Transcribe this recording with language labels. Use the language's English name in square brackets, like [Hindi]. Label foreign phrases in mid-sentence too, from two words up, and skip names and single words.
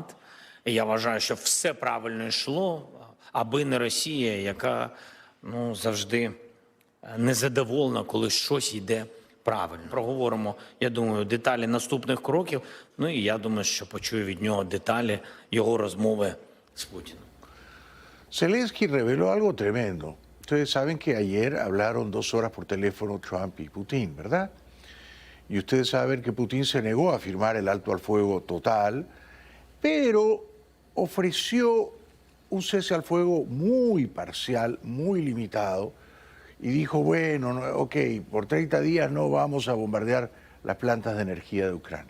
[Ukrainian] І я вважаю, що все правильно йшло, аби не Росія, яка завжди незадоволена, коли щось йде правильно. Проговоримо, я думаю, деталі наступних кроків. Ну і я думаю, що почую від нього деталі його розмови з Путіним. [Spanish] Zelensky reveló algo tremendo. Ustedes saben que ayer hablaron 2 horas por teléfono Trump y Putin, ¿verdad? Y ustedes saben que Putin se negó a firmar el alto al fuego total, pero ofreció un cese al fuego muy parcial, muy limitado, y dijo, bueno, ok, por 30 días no vamos a bombardear las plantas de energía de Ucrania.